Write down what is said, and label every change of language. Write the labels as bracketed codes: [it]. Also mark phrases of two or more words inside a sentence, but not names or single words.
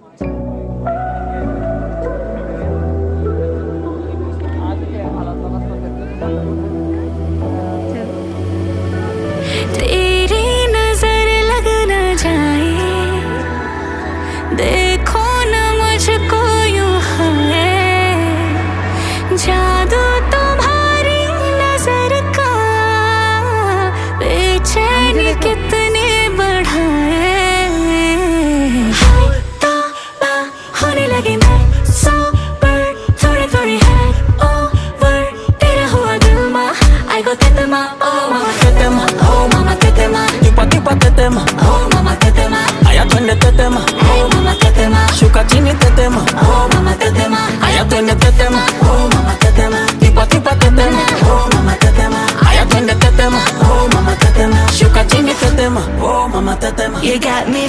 [hi] तेरी नजर लग न जाए, देखो न मुझको यूं है, जादू तुम्हारी नजर का बेचैनी कितने बढ़ाए। हाय तौबा होने लगी मैं सोबर, थोड़ी थोड़ी है ओवर, तेरा हुआ दिल मा आई गो तेतमा, [sw] oh mama tetema, oh mama tetema, Tipa tipa tetema, oh mama tetema, aya twende tetema, hey mama tetema, shuka chini tetema, oh mama tetema, aya twende tetema, oh mama tetema, tipa tipa tetema, oh mama tetema, aya twende tetema, oh mama tetema. shuka chini tetema, oh mama tetema. [en] You got